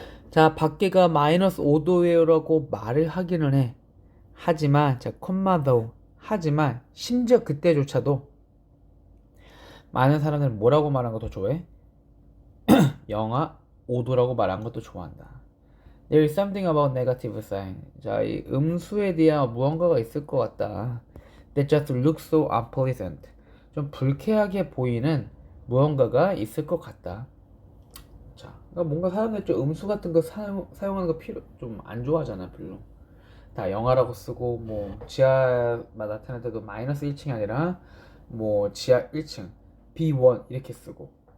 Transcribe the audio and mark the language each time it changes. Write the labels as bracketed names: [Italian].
[Korean] 자, 밖에가 마이너스 5도예요라고 말을 하기는 해. 하지만 자, 콤마도 하지만 심지어 그때조차도 많은 사람들은 뭐라고 말한 것도 좋아해? 영하 5도라고 말한 것도 좋아한다. [English] There is something about negative sign. [Korean] 자, 이 음수에 대한 무언가가 있을 것 같다. [English] That just looks so unpleasant. [Korean] 좀 불쾌하게 보이는 무언가가 있을 것 같다. 자, 그러니까 뭔가 사람들이 좀 음수 같은 거 사용하는 거 좀 안 좋아하잖아, 별로. 다 영하라고 쓰고, 뭐 지하만 나타낼 때도 마이너스 1층이 아니라 뭐 지하 1층 B1 이렇게 쓰고.